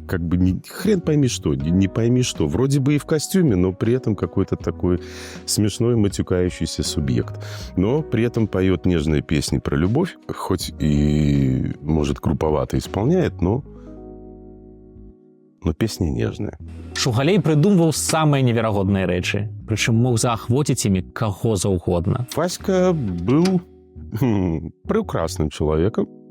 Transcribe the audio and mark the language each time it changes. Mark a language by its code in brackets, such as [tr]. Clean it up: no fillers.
[ru] Как бы хрен пойми что, не пойми что. Вроде бы и в костюме, но при этом какой-то такой смешной матюкающийся субъект. Но при этом поет нежные песни про любовь, хоть и, может, груповато исполняет, но песни нежные. [be] Шугалей придумываў самыя неверагодныя рэчы, прычым мог заахвоціць імі каго заўгодна. [ru] Васька был прекрасным человеком.